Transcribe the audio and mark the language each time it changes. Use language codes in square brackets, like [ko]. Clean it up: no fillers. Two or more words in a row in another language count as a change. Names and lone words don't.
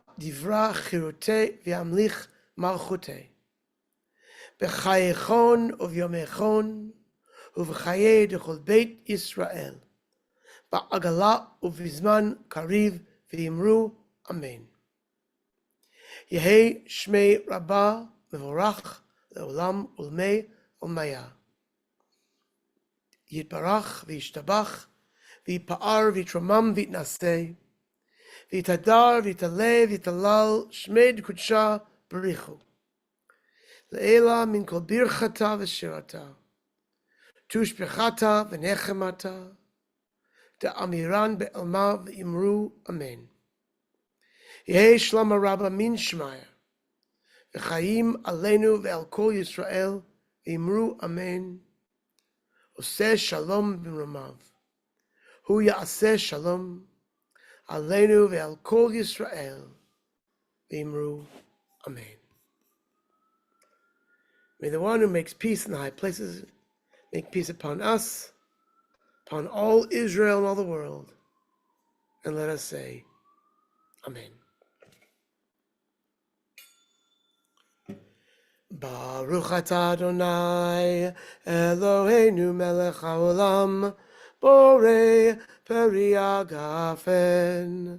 [arc] די ברא כרעותה וימליך מלכותה בחייכון וביומיכון ובחיי דכל בית ישראל בעגלא ובזמן קריב ואמרו אמן. יהא שמה רבא מברך לעלם ולעלמי עלמיא. יתברך וישתבח ויתפאר ויתרומם ויתנשא ויתהדר ויתעלה ויתהלל שמה דקדשא בריך הוא לעלא מן כל ברכתא ושירתא תשבחתא ונחמתא דאמירן בעלמא ואמרו אמן. יהא שלמא רבא מן שמיא וחיים עלינו ועל כל ישראל ואמרו אמן. [he] עשה שלום במרומיו. הוא יעשה שלום עלינו ועל כל ישראל ואמרו אמן. [en] May the one who makes peace in the high places make peace upon us, upon all Israel and all the world. And let us say, Amen. [he] ברוך אתה יי אלהינו מלך העולם בורא פרי הגפן.